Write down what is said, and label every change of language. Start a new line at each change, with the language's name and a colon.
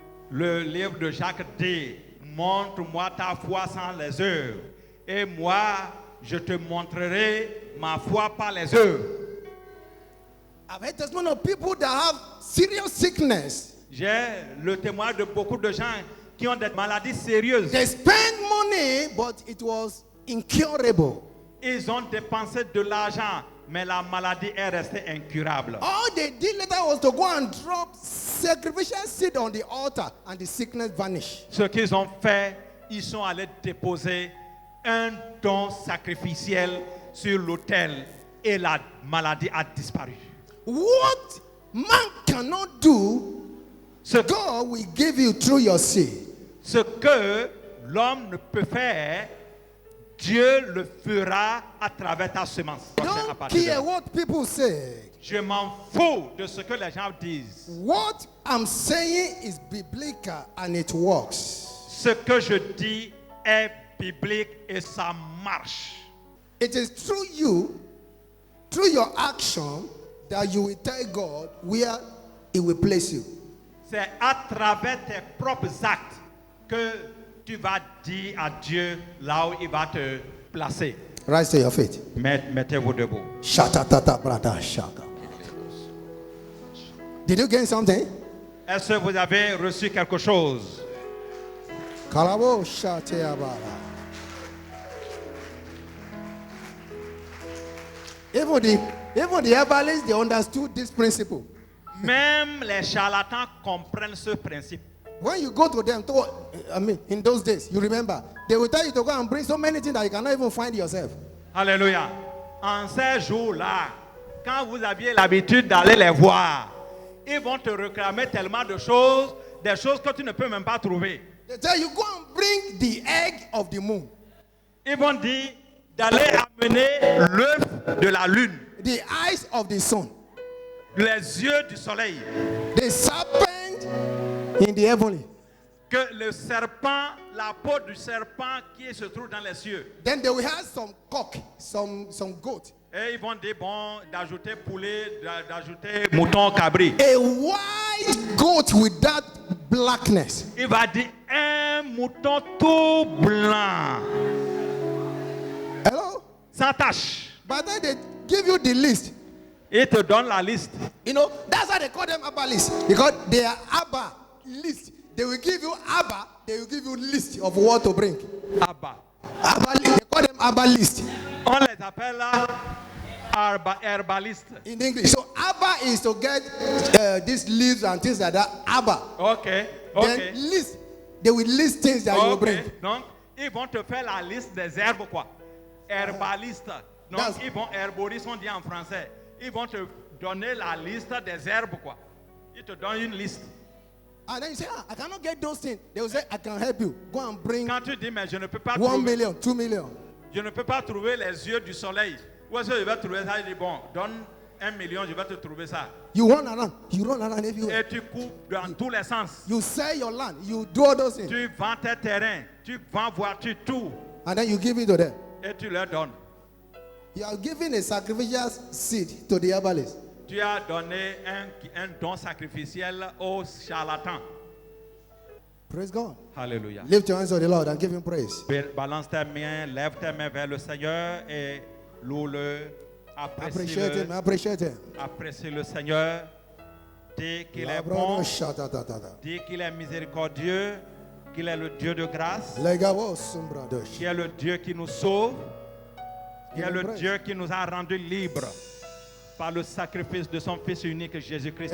French: Le livre de Jacques dit, montre-moi ta foi sans les œuvres, et moi, je te montrerai ma foi par les œuvres.
English: I've heard testimony of people that have serious sickness.
French: J'ai le témoignage de beaucoup de gens qui ont des maladies sérieuses.
English: They spent money, but it was incurable.
French: Ils ont dépensé de l'argent, mais la maladie est restée incurable.
English: All they did later was to go and drop sacrificial seed on the altar, and the sickness vanished.
French: Ce qu'ils ont fait, ils sont allés déposer un don sacrificiel sur l'autel et la maladie a disparu.
English: What man cannot do, God will give you through your seed.
French: Ce que l'homme ne peut faire, Dieu le fera à travers ta semence.
English: Don't care what people say.
French: Je m'en fous de ce que les gens disent.
English: What I'm saying is biblical and it works.
French: Ce que je dis est biblique et ça marche.
English: It is through you, through your action, that you will tell God where He will place you.
French: C'est à travers tes propres actes que tu vas dire à Dieu là où il va te placer.
English: Rise to your feet.
French: Mettez-vous debout. Shatatata brada shaka.
English: Did you gain something?
French: Est-ce que vous avez reçu quelque chose? Kalabo shateabara.
English: Even the herbalists, they understood this principle.
French: Même les charlatans comprennent ce principe.
English: When you go to them, in those days, you remember, they will tell you to go and bring so many things that you cannot even find yourself.
French: Alléluia. En ces jours-là, quand vous aviez l'habitude d'aller les voir, ils vont te réclamer tellement de choses, des choses que tu ne peux même pas trouver.
English: They tell you, go and bring the egg of the moon.
French: Ils vont dire d'aller amener l'œuf de la lune,
English: The eyes of the sun.
French: les yeux du soleil,
English: The serpent in the heavenly.
French: que le serpent, la peau du serpent qui se trouve dans les cieux.
English: Then they will have some cock, some goat.
French: Et ils vont dire, bon, d'ajouter poulet, d'ajouter mouton, cabri.
English: A white goat with that blackness.
French: Il va dire, un mouton tout blanc,
English: Hello?
French: sans tache.
English: By then they give you the list.
French: Il te donne la liste.
English: You know, that's why they call them Abba list. Because they are Abba list. They will give you Abba, they will give you list of what to bring. Abba. Abba list. They call them Abba list
French: On les appelle là herbalistes.
English: in English. So Abba is to get these leaves and things like that. Abba. Ok, ok. Then list. They will list things that you will bring.
French: Ok, donc ils vont te faire la liste des herbes quoi. Herbalistes. Donc
English: That's-
French: ils vont herboristes, on dit en français. Ils vont te donner la liste des herbes quoi. Ils te donnent une liste.
English: And then you say, I cannot get those things. They will say, I can help you. Go and bring
French: Quand tu dis mais je ne peux pas
English: 1
French: trouver,
English: million, 2 million.
French: je ne peux pas trouver les yeux du soleil. Où est-ce que je vais trouver ça? Il dit bon, donne 1 million, je vais te trouver ça.
English: You run around everywhere.
French: Et tu coupes dans tous les sens.
English: You sell your land. You do all those things.
French: Tu vends tes terrains, tu vends voitures, tout.
English: And then you give it to them.
French: Et tu leur donnes.
English: You are giving a sacrificial seed to the herbalist.
French: Tu as donné un don sacrificiel aux charlatans.
English: Praise God.
French: Alléluia.
English: Lift your hands to the Lord and give him praise.
French: Balance tes mains, lève tes mains vers le Seigneur et loue-le.
English: Appreciate him.
French: Apprécie-le.
English: Appreciate him.
French: Apprécie le Seigneur. Dis qu'il est bon, dis qu'il est miséricordieux, qu'il est le Dieu de grâce, qu'il est le Dieu qui nous sauve, qu'il est le Dieu qui nous a rendus libres par le sacrifice de son Fils unique Jésus-Christ